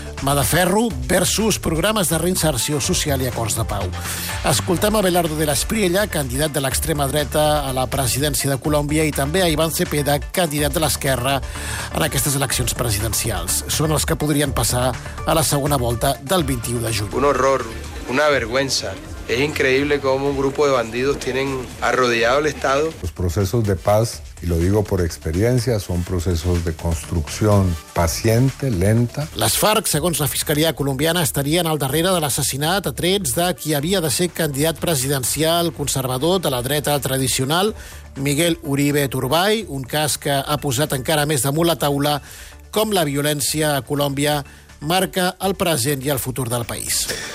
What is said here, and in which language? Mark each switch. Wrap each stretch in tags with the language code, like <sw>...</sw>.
<ca>Mà de ferro versus programes de reinserció social i acords de pau. Escoltem a Belardo de la Espriella, candidat de l'extrema dreta a la presidència de Colòmbia, i també a Iván Cepeda, candidat de l'esquerra en aquestes eleccions presidencials. Són els que podrien passar a la segona volta del 21 de juny.</ca> <es>Un horror, una vergüenza. Es increíble cómo un grupo de bandidos tienen arrodillado el Estado. Los procesos de paz, y lo digo por experiencia, son procesos de construcción paciente, lenta.</es> <ca>Les FARC, segons la Fiscalia colombiana, estarien al darrere de l'assassinat a trets de qui havia de ser candidat presidencial conservador de la dreta tradicional, Miguel Uribe Turbay, un cas que ha posat encara més damunt la taula com la violència a Colòmbia marca el present i el futur del país.</ca>